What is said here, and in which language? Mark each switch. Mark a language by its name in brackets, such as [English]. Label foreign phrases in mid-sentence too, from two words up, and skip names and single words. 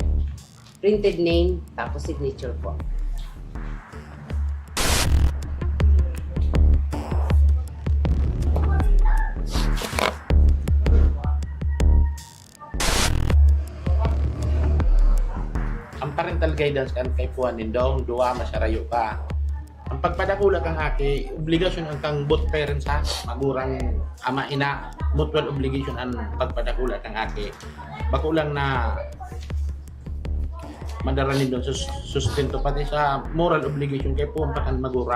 [English] Printed name, [Bikol] tapos signature po. Ang parental guidance kan kay puan nindong duwa masarayo ka. Ang pagpadakula kang aki, obligasyon ang kang [English] both parents [Bikol] ha, magurang ama ina, [English] mutual obligation [Bikol] ang pagpadakula kang aki. Bakulang na madaranin doon sustento pati sa [English] moral obligation [Bikol] kay puan pa kan magurang.